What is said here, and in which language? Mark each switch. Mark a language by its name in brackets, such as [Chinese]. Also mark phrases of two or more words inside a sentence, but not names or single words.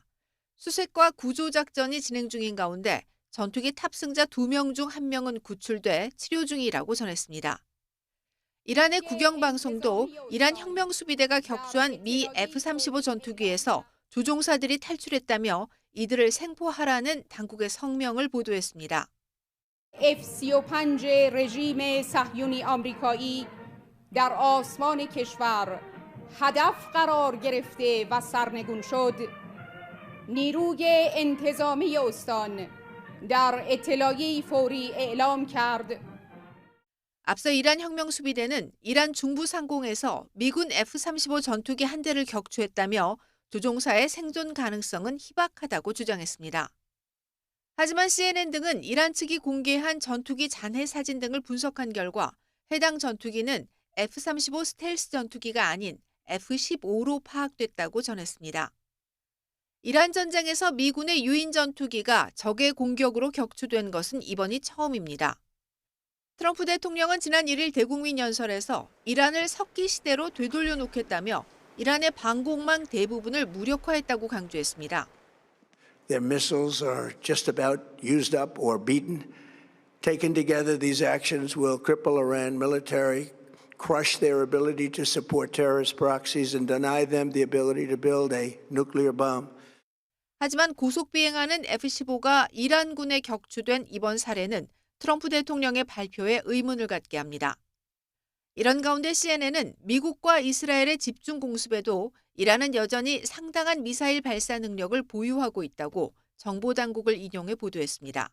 [Korean] 수색과 구조 작전이 진행 중인 가운데 전투기 탑승자 2명 중 1명은 구출돼 치료 중이라고 전했습니다. 이란의 국영방송도 이란 혁명수비대가 격추한 미 F-35 전투기에서 조종사들이 탈출했다며 이들을 생포하라는 당국의 성명을 보도했습니다. [Persian] F-35 رژیم صهیونی آمریکایی در آسمان کشور هدف قرار گرفته و سرنگون شد. نیروی انتظامی استان در اطلاعیه‌ای فوری اعلام کرد. [Korean] 앞서 이란 혁명수비대는 이란 중부 상공에서 미군 F-35 전투기 한 대를 격추했다며 조종사의 생존 가능성은 희박하다고 주장했습니다. 하지만 CNN 등은 이란 측이 공개한 전투기 잔해 사진 등을 분석한 결과 해당 전투기는 F-35 스텔스 전투기가 아닌 F-15로 파악됐다고 전했습니다. 이란 전쟁에서 미군의 유인 전투기가 적의 공격으로 격추된 것은 이번이 처음입니다. 트럼프 대통령은 지난 1일 대국민 연설에서 이란을 석기 시대로 되돌려 놓겠다며 이란의 방공망 대부분을 무력화했다고 강조했습니다. [English] Their missiles are just about used up or beaten. Taken together, these actions will cripple Iran military, crush their ability to support terrorist proxies, and deny them the ability to build a nuclear bomb. [Korean] 하지만 고속 비행하는 F-15가 이란군에 격추된 이번 사례는 트럼프 대통령의 발표에 의문을 갖게 합니다. 이런 가운데 CNN은 미국과 이스라엘의 집중 공습에도 이란은 여전히 상당한 미사일 발사 능력을 보유하고 있다고 정보당국을 인용해 보도했습니다.